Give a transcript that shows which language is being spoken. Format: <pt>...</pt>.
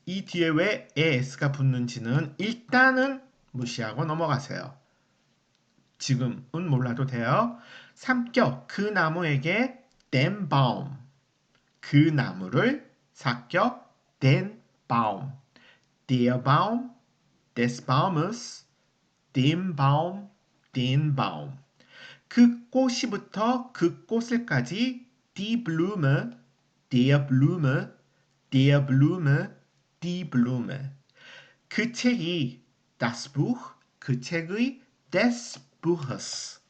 <ko>이 뒤에 왜 es가 붙는지는 일단은 무시하고 넘어가세요. 지금은 몰라도 돼요. 삼격, 그 나무에게</ko> <de>den Baum.</de> <ko>그 나무를 사격,</ko> <de>den Baum. Der Baum, des Baumes, dem Baum, den Baum.</de> <ko>그 꽃이부터 그 꽃을까지</ko> <de>die Blume, der Blume, der Blume, die Blume.</de> <ko>그 책이</ko> <de>das Buch,</de> <ko>그 책의</ko> <de>des Buches.</de>